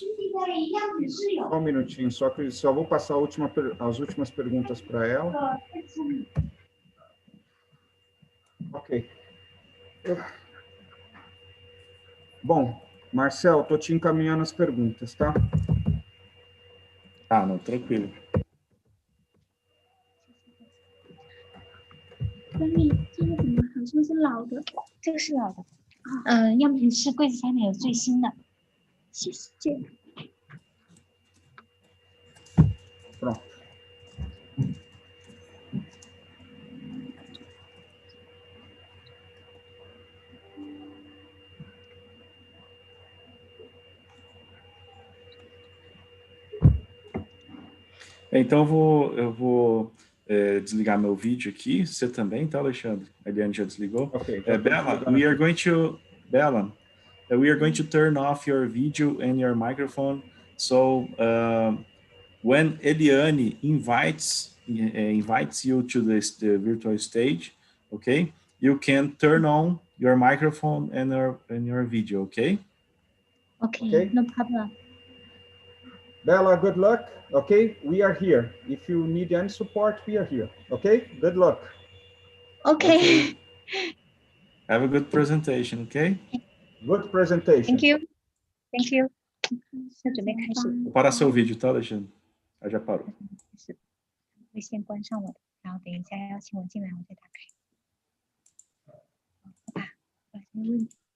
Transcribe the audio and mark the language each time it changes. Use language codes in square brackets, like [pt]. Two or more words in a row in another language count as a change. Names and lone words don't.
[pt] Só um minutinho, só vou passar as últimas perguntas para ela. Ok. Bom, Marcel, estou te encaminhando as perguntas, tá? Ah, não, tranquilo. [zh] 这个怎么好像是老的？这个是老的。要不是柜子下面有最新的。谢谢。 [pt] Pronto. Então eu vou desligar meu vídeo aqui. Você também, tá, Alexandre? A Eliane já desligou. [en] Okay, Bella, we are going to turn off your video and your microphone. So when Eliane invites you to the virtual stage, okay, you can turn on your microphone and your video, okay? Okay, no problem. Bella, good luck. Okay, we are here. If you need any support, we are here. Okay, good luck. Okay. Have a good presentation, okay? Good presentation. Thank you. Thank you. [zh] 要准备开始。 [pt] Vou parar seu vídeo, tá, Alexandre? Já parou. [zh] 会先关上我的，然后等一下邀请我进来，我再打开。好吧，没问题。